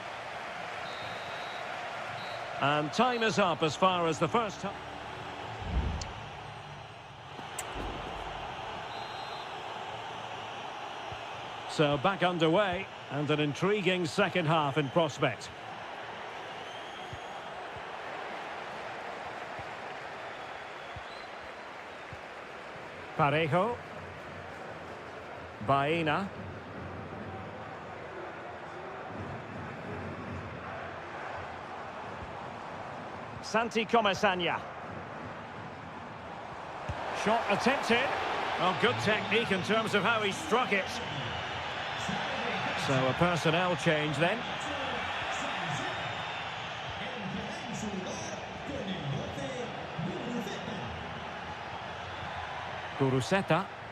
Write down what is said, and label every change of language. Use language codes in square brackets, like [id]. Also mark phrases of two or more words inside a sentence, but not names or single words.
[en] And time is up as far as the first half. So back underway, and an intriguing second half in prospect. Parejo. Baena. Santi Comesaña. Shot attempted. Oh, good technique in terms of how he struck it. So a personnel change then. Kuruseta.